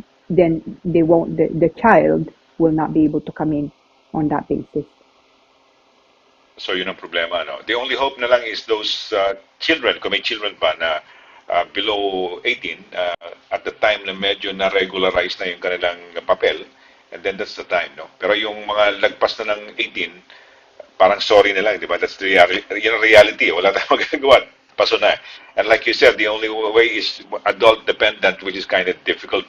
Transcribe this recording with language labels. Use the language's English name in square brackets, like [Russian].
[English] Then they won't. The child will not be able to come in on that basis. [Filipino] So yun ang problema, no? [English] The only hope [Filipino] na lang [English] is those children, [Filipino] kung may [English] children [Filipino] pa na [English] below 18, at the time [Filipino] na medyo na-regularize na yung kanilang papel, [English] and then that's the time, no? [Filipino] Pero yung mga lagpas na ng 18, parang sorry na lang, di ba? [English] That's the reality. [Filipino] Wala tayong magagawa. Paso na. [English] And like you said, the only way is adult dependent, which is kind of difficult.